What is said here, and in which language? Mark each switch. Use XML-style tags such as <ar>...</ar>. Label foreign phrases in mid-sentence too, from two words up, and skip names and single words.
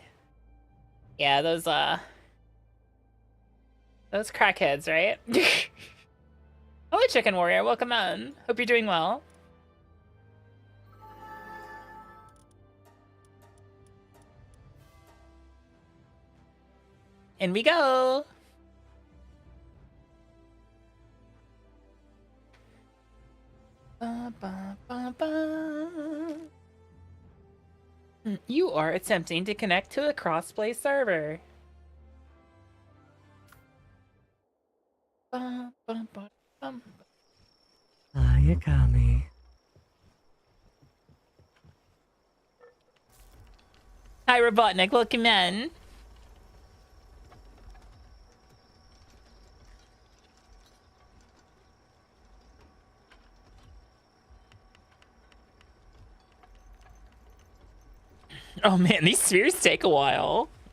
<en>Yeah, those crackheads, right? Hello, Chicken Warrior. Welcome in. Hope you're doing well. In we go. Ba, ba, ba, ba. You are attempting to connect to a crossplay server. Ba, ba, ba, bum. Hi, Akami. Hi, Robotnik. Welcome in. Oh man, these spheres take a while.</en>